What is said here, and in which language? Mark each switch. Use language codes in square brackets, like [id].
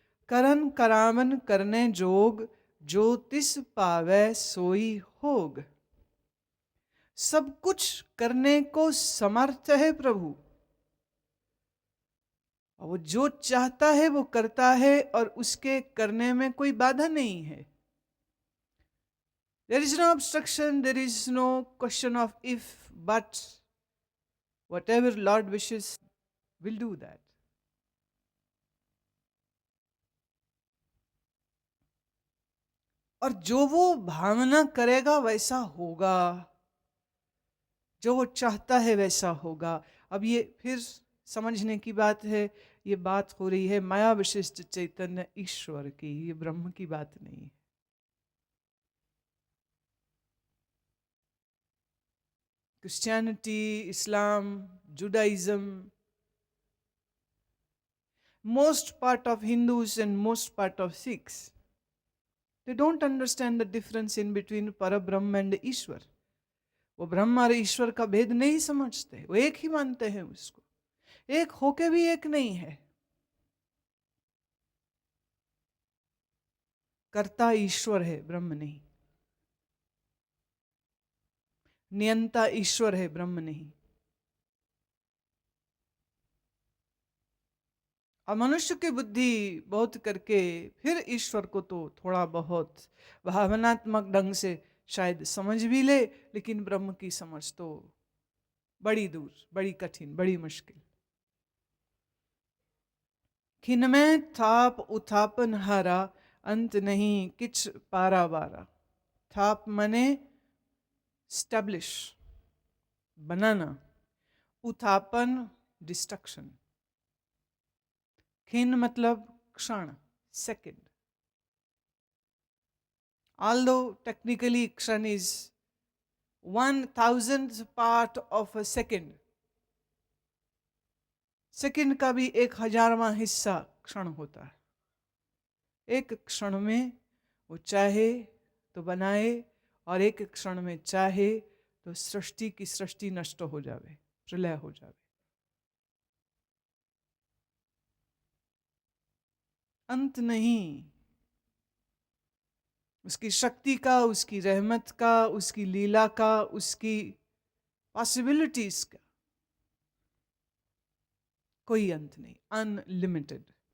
[pa] करन करावन करने जोग, जो तिस पावै सोई होग। [hi] सब कुछ करने को समर्थ है प्रभु, और वो जो चाहता है वो करता है, और उसके करने में कोई बाधा नहीं है। [en] There is no obstruction, there is no question of if, but whatever Lord wishes will do that. [hi] और जो वो भावना करेगा वैसा होगा, जो वो चाहता है वैसा होगा। अब ये फिर समझने की बात है, ये बात हो रही है माया विशिष्ट चैतन्य ईश्वर की, ये ब्रह्म की बात नहीं है। [en] Christianity, Islam, Judaism, most part of Hindus and most part of Sikhs, they don't understand the difference in between Parabrahma and Ishwar. [hi] वो ब्रह्म और ईश्वर का भेद नहीं समझते, वो एक ही मानते हैं उसको, एक होके भी एक नहीं है। कर्ता ईश्वर है, ब्रह्म नहीं। नियंता ईश्वर है, ब्रह्म नहीं। और मनुष्य की बुद्धि बहुत करके फिर ईश्वर को तो थोड़ा बहुत भावनात्मक ढंग से शायद समझ भी ले, लेकिन ब्रह्म की समझ तो बड़ी दूर, बड़ी कठिन, बड़ी मुश्किल। [pa] खिन में थाप उथापन हारा, अंत नहीं किछ पारा बारा। [hi] थाप मने स्टैब्लिश, बनाना, उथापन डिस्ट्रक्शन, खिन मतलब क्षण, second. [en] Although technically kshan is 1,000th part of a second, [hi] second का भी 1,000वां हिस्सा क्षण होता है। एक क्षण में वो चाहे तो बनाए, और एक क्षण में चाहे तो सृष्टि की सृष्टि नष्ट हो जावे, प्रलय हो जावे। अंत नहीं उसकी शक्ति का, उसकी रहमत का, उसकी लीला का, उसकी पॉसिबिलिटीज का कोई अंत नहीं, अनलिमिटेड।